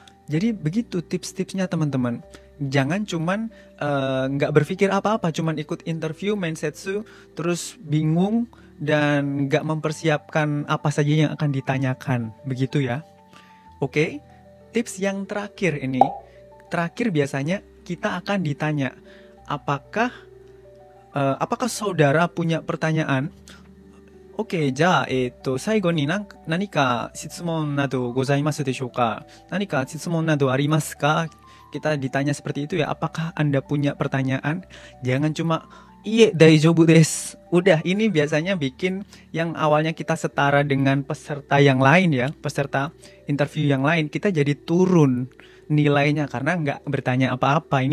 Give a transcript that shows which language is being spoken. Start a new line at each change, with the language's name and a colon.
Indonesian: Jadi begitu tips-tipsnya teman-teman. Jangan cuman nggak berpikir apa-apa, cuman ikut interview mensetsu terus bingung dan nggak mempersiapkan apa saja yang akan ditanyakan, begitu ya. Oke, tips yang terakhir ini, biasanya kita akan ditanya, apakah saudara punya pertanyaan?
Japanese: Oke, じゃあ、最後に何か質問などございますでしょうか? 何か質問などありますか?
Indonesian: Kita ditanya seperti itu ya, apakah Anda punya pertanyaan? Jangan cuma,
Japanese: iye, daijoubu desu.
Indonesian: Udah, ini biasanya bikin yang awalnya kita setara dengan peserta yang lain ya, peserta interview yang lain, kita jadi turun nilainya karena nggak bertanya apa-apa.